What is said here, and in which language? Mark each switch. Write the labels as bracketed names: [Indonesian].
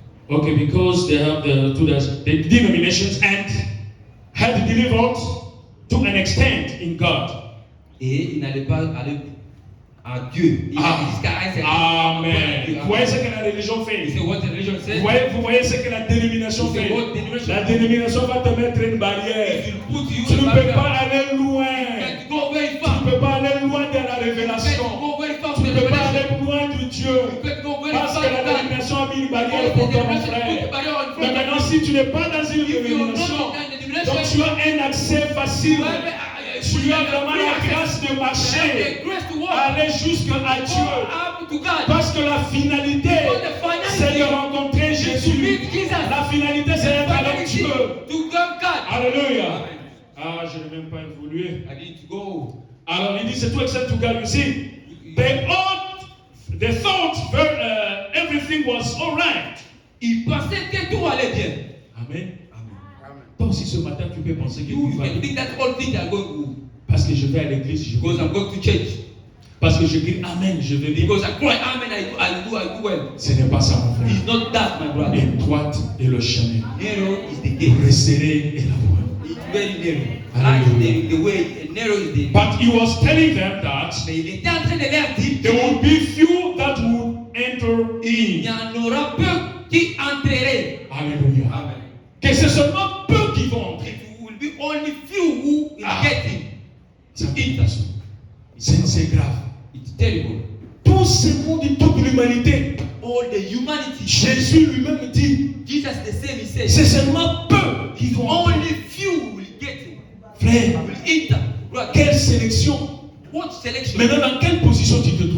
[English] Okay, because they have the denominations and had delivered to an extent in God. [French] Et il n'allait pas aller à Dieu. Amen. Vous voyez ce que la religion fait? Vous voyez ce que la dénomination fait? La dénomination va te mettre une barrière. Tu ne peux pas aller loin. Tu ne peux pas aller loin de la révélation. Tu ne peux pas aller loin de Dieu. Parce que la dénomination a mis une barrière pour toi, mon frère. Mais maintenant, si tu n'es pas dans une dénomination, donc tu as un accès facile. Tu as vraiment la grâce de marcher, aller jusqu'à Dieu. Parce que la finalité, c'est de rencontrer Jésus. La finalité, c'est d'être avec Dieu. Alléluia. Ah, je n'ai même pas évolué. Alors, il dit, c'est tout [English] except to God. You see, they thought everything was all right. [French] Ils pensaient que tout allait bien. Amen. Toi aussi ce matin tu peux penser que tout va bien. Parce que je vais à l'église, je vais. Parce que je crie Amen, je vais bien. [English] Because I cry Amen, I do well. [French] Ce n'est pas ça mon frère. [English] It's not that, my brother. [French] Étroite est le chemin. [English] Narrow is the gate. [French] Resserré est la voie. [English] It's very narrow. The way narrow is the. But he was telling them that [French] Mais il était en train de leur dire [English] there would be few that would enter in. [French] Il y en aura peu qui entreraient. Alléluia. Amen. Que c'est seulement peu qui vont entrer. [English] It will be only few who will get in. [French] C'est grave. [English] It's terrible. [French] Tout ce monde et toute l'humanité. [English] All the humanity. [French] Jésus lui-même dit. [English] Jesus the same he said. [French] C'est seulement peu qui vont entrer. [English] Only few will get in. [French] Frère, [English] will enter. [French] Quelle sélection? [English] What selection? [French] Maintenant, dans quelle position tu te trouves?